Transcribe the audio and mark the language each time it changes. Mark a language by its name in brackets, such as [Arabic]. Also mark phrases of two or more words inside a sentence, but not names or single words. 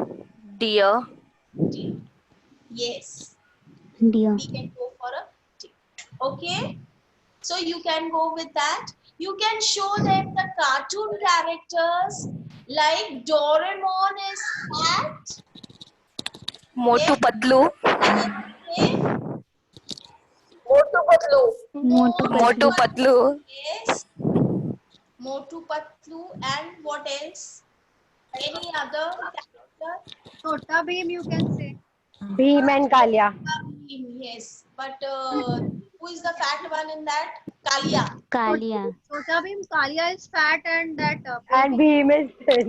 [English] Deer. Yes. Deer. We can go for a tick. Okay. So you can go with that. You can show them the cartoon characters like Doraemon is fat. Motu Yes. Patlu. Okay. Motu Patlu. Motu Motu Patlu. Yes. Motu Patlu and what else? Any other character? Chota Bheem, you can say. Bhim and Kalia. Yes. But who is the fat one in that? Kalia. Kalia. Chota Bheem, Kalia is fat and that. And Bhim is thin.